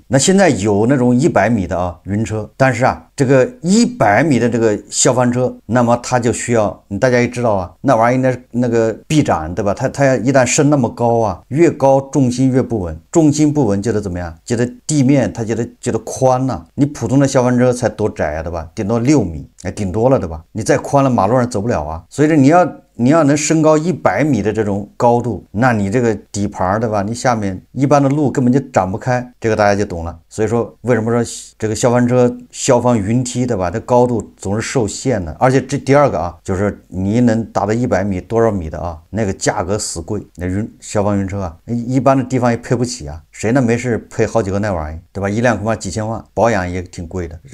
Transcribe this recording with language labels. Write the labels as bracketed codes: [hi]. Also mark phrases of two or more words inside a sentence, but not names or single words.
[zh] 那現在有那種100米的雲車，但是这个100米的这个消防车，那麼它就需要大家也知道那玩意儿那個臂展對吧？它一旦升那麼高越高重心越不穩，重心不穩就得怎麼樣？就得地面它就得寬你普通的消防車才多窄對吧？頂多6米，頂多了對吧？你再寬了馬路上走不了所以你要能升高100米的這種高度，那你這個底盤對吧？你下面一般的路根本就展不開，這個大家就懂了。所以說為什麼說這個消防車消防雲梯對吧？這高度總是受限的，而且這第二個就是你能達到100米多少米的那個價格死貴，那消防雲車一般的地方也配不起誰呢沒事配好幾個那玩意對吧？一輛恐怕幾千萬，保養也挺貴的。